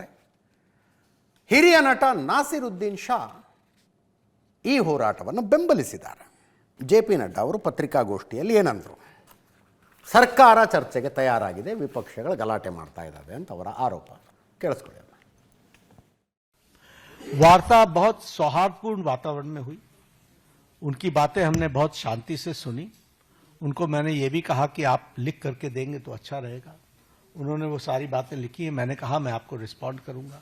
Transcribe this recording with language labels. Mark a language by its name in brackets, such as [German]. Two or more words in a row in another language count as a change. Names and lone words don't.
[Kannada] ಹಿರಿಯ ನಟ ನಾಸಿರುದ್ದೀನ್ ಶಾ ಈ ಹೋರಾಟವನ್ನು ಬೆಂಬಲಿಸಿದ್ದಾರೆ. JP ನಡ್ಡಾ ಅವರು ಪತ್ರಿಕಾಗೋಷ್ಠಿಯಲ್ಲಿ ಏನಂದರು? ಸರ್ಕಾರ ಚರ್ಚೆಗೆ ತಯಾರಾಗಿದೆ, ವಿಪಕ್ಷಗಳು ಗಲಾಟೆ ಮಾಡ್ತಾ ಇದ್ದಾವೆ ಅಂತ ಅವರ ಆರೋಪ. ಕೇಳಿಸ್ಕೊಳ್ಳಿ. [Hindi] वार्ता बहुत सौहार्दपूर्ण वातावरण में हुई, उनकी बातें हमने बहुत शांति से सुनी. उनको मैंने ये भी कहा कि आप लिख करके देंगे तो अच्छा रहेगा. उन्होंने वो सारी बातें लिखी है. मैंने कहा मैं आपको रिस्पॉन्ड करूंगा.